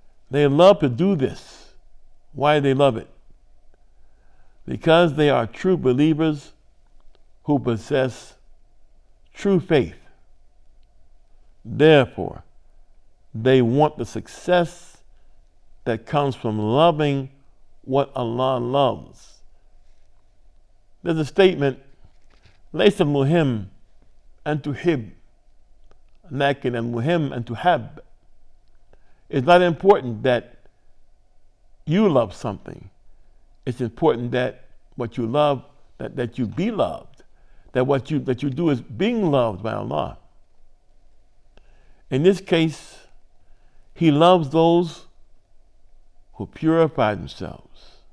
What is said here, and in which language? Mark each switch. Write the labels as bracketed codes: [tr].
[en] They love to do this. Why do they love it? Because they are true believers who possess true faith. Therefore, they want the success that comes from loving what Allah loves. There's a statement, [ar] ليس المهم أن تحب لكن المهم أن تحب. [en] It's not important that you love something. It's important that what you love, that you be loved, that what you do is being loved by Allah. In this case, He loves those who purify themselves.